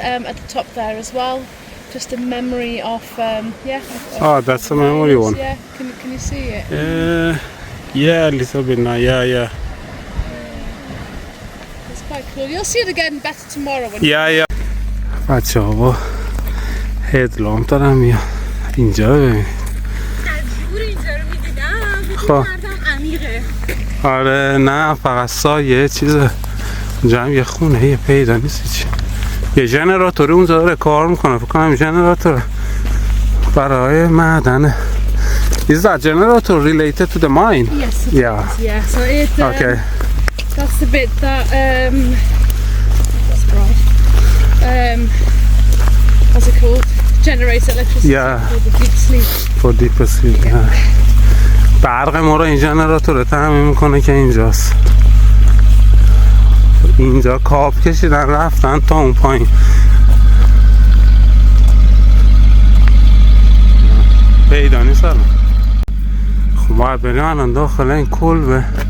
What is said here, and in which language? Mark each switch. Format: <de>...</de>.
<en>At the top there as well, just a memory of That's a memory one. Yeah, can you see it? Yeah, a little bit now. Yeah. It's quite cool. You'll see it again better tomorrow when. Yeah.</en> <fa>بچه ها با هدلامپ دارم میان اینجا رو ببینید. اینجا رو میدیدم خب عمیقه. آره نه فقط سایه چیزه. اونجا هم یه خونه یه پیدا نیست چی. یه ژنراتور اونجا داره کار میکنه. فکر کنم ژنراتور برای معدنه.</fa> <en>Is that generator related to the mine? Yes. Yeah. Yeah. So it. Okay. That's the bit that. That's right. What's it called? Generates electricity. Yeah. For the deep sleep. For deep sleep.</en> <fa>برق ما رو این ژنراتور تامین میکنه که اینجاست. اینجا کاب کشیدن رفتن تا اون پایین. پیدا نیست الان. خب باید بریم الان داخل این کلبه.</fa>